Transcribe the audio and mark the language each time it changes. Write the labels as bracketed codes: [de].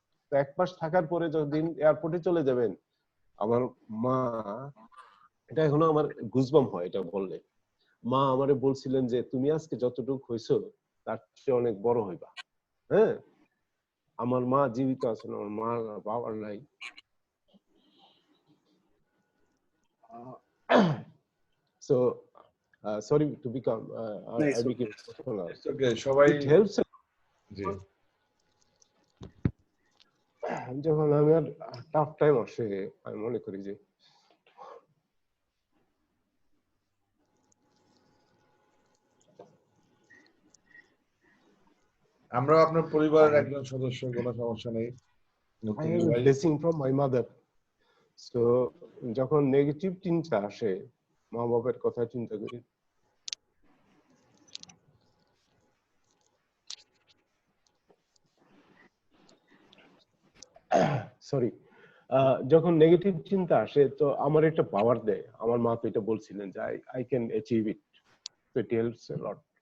[bn] তো এক মাস থাকার পরে যখন এয়ারপোর্টে চলে যাবেন, আমার মা, এটা এখনো আমার গুজবাম হয় এটা বললে, মা আমারে বলছিলেন যে তুমি আজকে যতটুকু হইছো তার চেয়ে অনেক বড় হইবা। হ্যাঁ, আমার মা জীবিত আছেন, আমার মা বাবার নাই। [en] So sorry to become I became emotional. [bn] ওকে, সবাই [en] It helps. [bn] জি যখন আমার টাফ টাইম আসে, আমি মনে করি যে আমরা আপনার পরিবারের একজন সদস্য, কোনো সমস্যা নেই। [en] I have a blessing from my mother. [bn] So যখন নেগেটিভ চিন্তা আসে, মা বাবার কথা চিন্তা করি। সরি, যখন নেগেটিভ চিন্তা আসে তো আমার একটা পাওয়ার দেয়। আমার মা তো এটা বলছিলেন যে [en] I can achieve it. [bn] তো [en] It helps a lot.